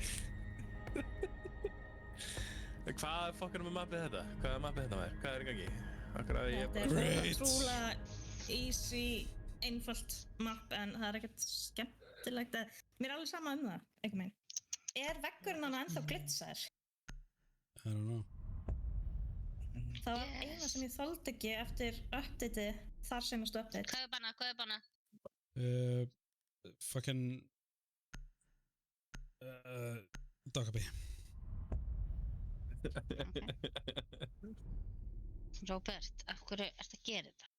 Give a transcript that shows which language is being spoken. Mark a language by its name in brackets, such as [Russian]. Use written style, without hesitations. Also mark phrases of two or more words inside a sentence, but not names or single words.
[Icelandic] Hvað fokkar með mappið þetta? Hvað er mappið þetta maður? Hvað er í gangi? Þetta er trúlega easy, einfalt mapp en það er ekkert skemmtilegt að... Mér er alveg sama um það, einhvern veginn. Er veggurinn hann ennþá glitsaður? [English] I don't know. [Icelandic] Það var eina sem ég þoldi ekki eftir updateið, þar senastu update. Hvað er banna? Hvað er banna? [English] Fucking... Dogabee. [Icelandic] Róbert, af hverju ertu að gera þetta?